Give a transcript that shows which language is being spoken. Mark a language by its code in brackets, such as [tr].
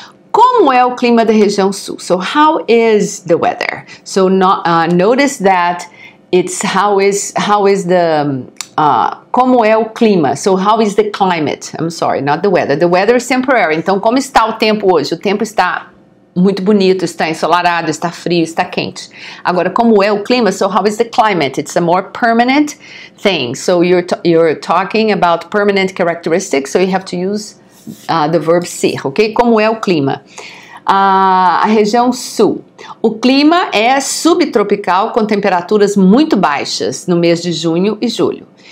[pt] Como é o clima da região sul? [en] So how is the weather? So notice that it's how is the [pt] como é o clima? [en] So how is the climate? I'm sorry, not the weather. The weather is temporary. [pt] Então como está o tempo hoje? O tempo está muito bonito, está ensolarado, está frio, está quente. Agora como é o clima? [en] So how is the climate? It's a more permanent thing. So you're talking about permanent characteristics. So you have to use the verb ser, ok? [pt] Como é o clima? A região sul. O clima é subtropical com temperaturas muito baixas no mês de junho e julho.